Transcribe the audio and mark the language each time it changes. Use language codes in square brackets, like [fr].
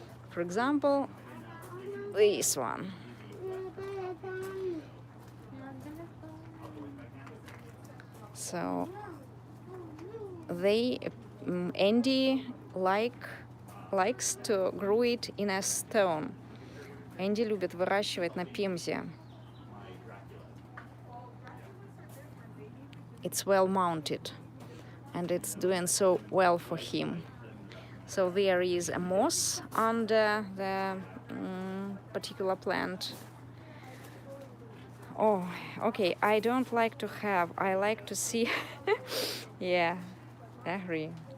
[en] For example, this one. So they, Andy likes to grow it in a stone. [ru] Энди любит выращивать на пемзе. [en] It's well mounted, and it's doing so well for him. So there is a moss under the particular plant. Oh, okay, I don't like to have, I like to see, yeah, I agree.